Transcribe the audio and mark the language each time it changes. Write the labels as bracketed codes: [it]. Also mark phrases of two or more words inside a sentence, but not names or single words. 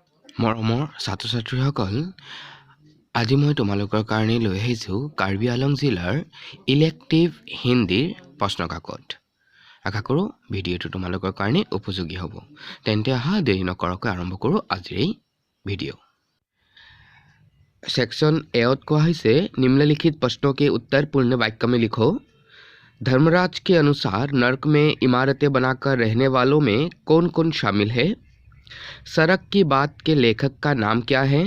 [as] মৰমৰ ছাত্ৰ ছাত্ৰীসকল, আজি মই তোমালোকৰ কাৰণে লৈ আহিছোঁ কাৰ্বি আংলং জিলাৰ ইলেক্টিভ হিন্দীৰ প্ৰশ্ন কাকত। আশা কৰোঁ ভিডিঅ'টো তোমালোকৰ কাৰণে উপযোগী হ'ব। তেন্তে আহা দেৰি নকৰাকৈ আৰম্ভ কৰোঁ আজিৰ এই ভিডিঅ'। [hi] सेक्शन एत कहा है निम्नलिखित प्रश्नों के उत्तर पूर्ण वाक्य में लिखो। धर्मराज के अनुसार नर्क में इमारतें बनाकर रहने वालों में कौन कौन शामिल है? सड़क की बात के लेखक का नाम क्या है?